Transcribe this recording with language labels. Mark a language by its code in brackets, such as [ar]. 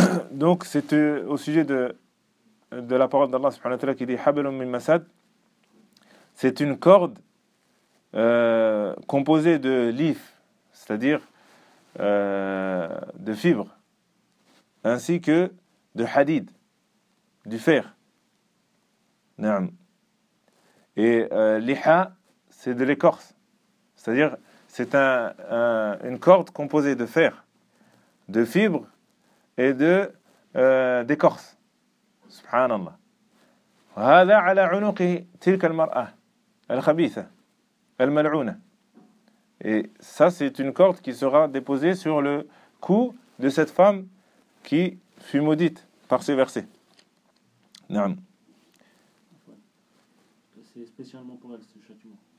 [fr] Donc c'est au sujet de la parole d'Allah subhanahu wa ta'ala qui dit [ar] hablum min masad, [fr] c'est une corde composée de lif, c'est-à-dire de fibres, ainsi que de hadid, du fer. Naam. Et liha, c'est de l'écorce, c'est-à-dire c'est une corde composée de fer, de fibres et de d'écorce. [ar] Subhanallah. وهذا على عنق تلك المرأة الخبيثة الملعونة. [fr] Et ça, c'est une corde qui sera déposée sur le cou de cette femme qui fut maudite par ces versets. [ar] Naam. [fr] C'est spécialement pour elle, ce châtiment.